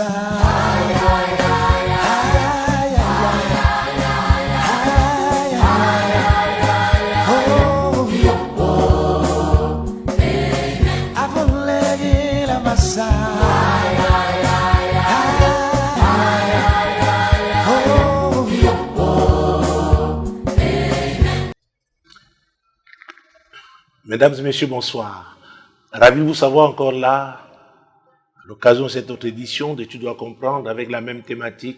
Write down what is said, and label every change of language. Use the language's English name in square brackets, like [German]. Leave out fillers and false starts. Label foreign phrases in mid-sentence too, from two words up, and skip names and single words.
[French] Ay, ay, ay, ay, ay, ay, oh, oh, avunlegi la massa. Ay, ay, ay, oh, oh. Mesdames et messieurs, bonsoir. Ravi de vous savoir encore là. À l'occasion de cette autre édition de Tu dois comprendre avec la même thématique.